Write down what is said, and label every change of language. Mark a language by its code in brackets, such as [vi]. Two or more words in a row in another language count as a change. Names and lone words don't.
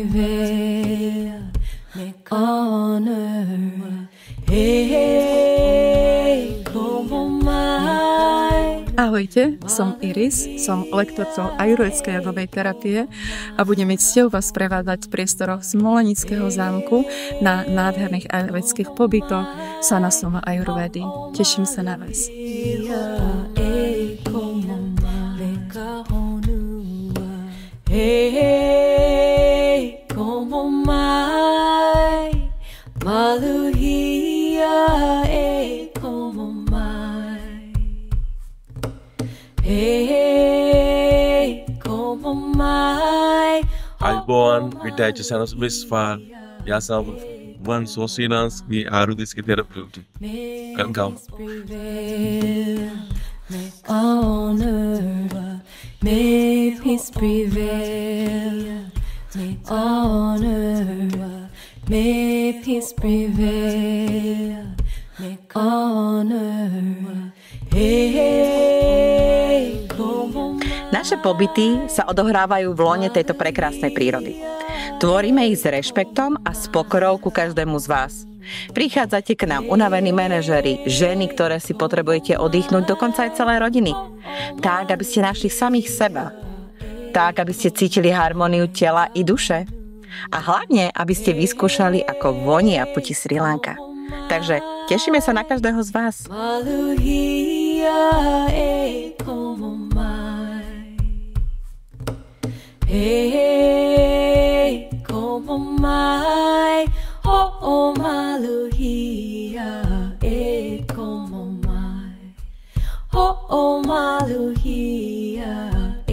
[sk] Ahojte, som Iris, som lektorkou ajurvédskej jogovej terapie a budem mi cťou vás prevádzať v priestoroch Smolenického zámku na nádherných ajurvédskych pobytoch Sanasoma Ajurvédy. Teším sa na vás. [haw] Como mai maluhia, como mai, como mai. Alboan, [sk] vítajte sa na Smysfár. Ja som Van Sosinánsky ajurvédsky terapeut. [en] Welcome. On earth, may peace prevail. On earth, may peace prevail. On earth, [sk] Naše pobyty sa odohrávajú v lone tejto prekrásnej prírody. Tvoríme ich s rešpektom a s pokorou ku každému z vás. Prichádzate k nám unavení manažeri, ženy, ktoré si potrebujete oddychnúť, dokonca aj celé rodiny. Tak, aby ste našli samých seba. Tak, aby ste cítili harmóniu tela i duše. A hlavne, aby ste vyskúšali, ako vonia puti Sri Lanka. Takže tešíme sa na každého z vás. [haw] Como mai, maluhia, como mai, maluhia.